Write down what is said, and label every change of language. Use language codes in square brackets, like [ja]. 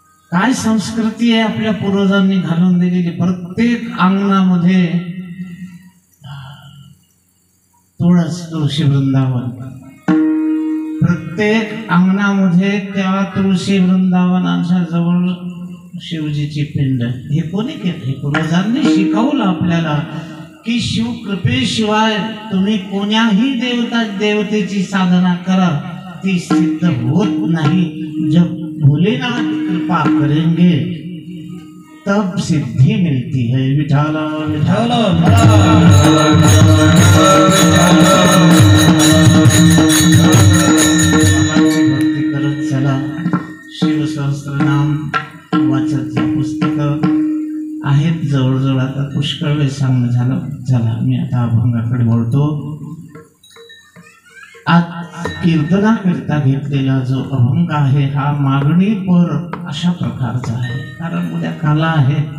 [mr] काय संस्कृती आहे आपल्या पूर्वजांनी घालून दिलेली। प्रत्येक अंगणामध्ये तुळशी वृंदावन, प्रत्येक अंगणामध्ये त्या तुळशी वृंदावनाच्या जवळ शिवजीची पिंड। हे कोणी केलं? हे पूर्वजांनी शिकवलं आपल्याला की शिव कृपेशिवाय तुम्ही कोण्याही देवतेची साधना करा, ती सिद्ध होत नाही। [hi] जब भोलेनाथ कृपा करेंगे तब सिद्धि मिलती है। [mr] विठाला विठाला भक्ती करत चला। शिव सहस्त्रनाम वाचत पुस्तक आहेत जवळजवळ आता पुष्कळ वेळ सांगणं झालं। चला मी आता अभंगाकडे वळतो। आज कीर्तनाकरिता घेतलेला जो अभंग आहे हा मागणी पर अशा प्रकारचा आहे, कारण उद्या काला आहे।